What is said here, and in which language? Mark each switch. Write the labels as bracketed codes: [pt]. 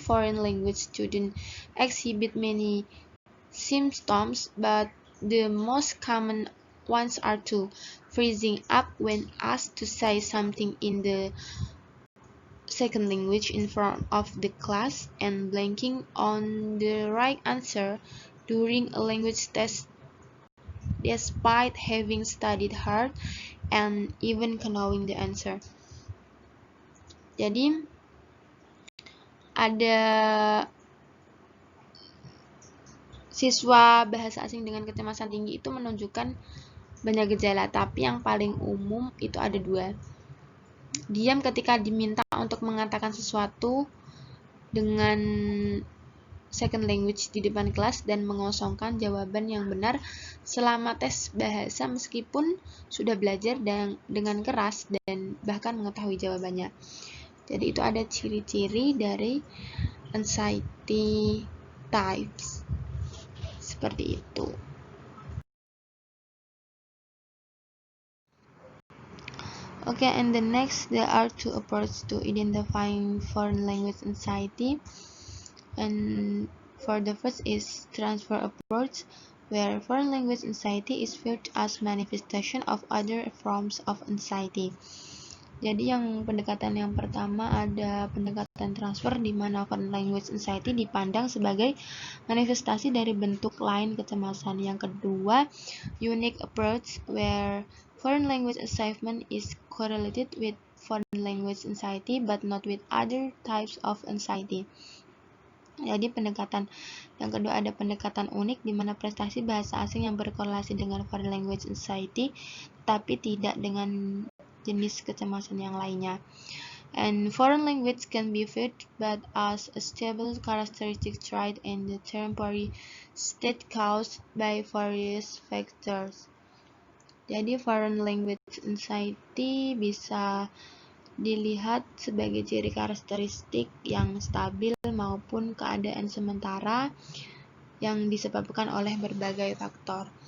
[en] Foreign language students exhibit many symptoms, but the most common ones are two: freezing up when asked to say something in the second language in front of the class, and blanking on the right answer during a language test despite having studied hard and even knowing the answer. [id] Jadi ada siswa bahasa asing dengan kecemasan tinggi itu menunjukkan banyak gejala, tapi yang paling umum itu ada dua. Diam ketika diminta untuk mengatakan sesuatu dengan second language di depan kelas, dan mengosongkan jawaban yang benar selama tes bahasa meskipun sudah belajar dengan keras dan bahkan mengetahui jawabannya. Jadi itu ada ciri-ciri dari anxiety types. Seperti itu. [en] Okay, and the next, there are two approaches to identifying foreign language anxiety. And for the first is transfer approach, where foreign language anxiety is viewed as manifestation of other forms of anxiety. [id] Jadi yang pendekatan yang pertama ada pendekatan transfer, di mana foreign language anxiety dipandang sebagai manifestasi dari bentuk lain kecemasan. [en] Yang kedua, unique approach, where foreign language assignment is correlated with foreign language anxiety but not with other types of anxiety. [id] Jadi pendekatan yang kedua ada pendekatan unik, di mana prestasi bahasa asing yang berkorelasi dengan foreign language anxiety tapi tidak dengan jenis kecemasan yang lainnya. [en] And foreign language can be viewed but as a stable characteristic trait in the temporary state caused by various factors. Jadi foreign language anxiety bisa [id] dilihat sebagai ciri karakteristik yang stabil maupun keadaan sementara yang disebabkan oleh berbagai faktor.